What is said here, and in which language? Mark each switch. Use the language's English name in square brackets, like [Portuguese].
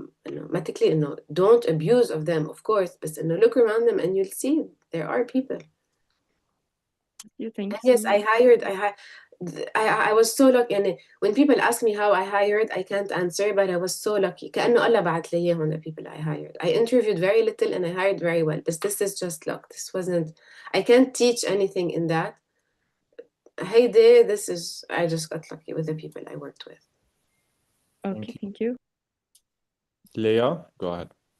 [English] Automatically, don't abuse of them, of course. But look around them and you'll see there are people. You think? Yes, I was so lucky. And when people ask me how I hired, I can't answer, but I was so lucky. [Arabic] كأنه الله بعت لي إياهم [English] the people I hired. I interviewed very little and I hired very well. But this is just luck. I can't teach anything in that. I just got lucky with the people I worked with. Okay, thank you. Leah, go ahead.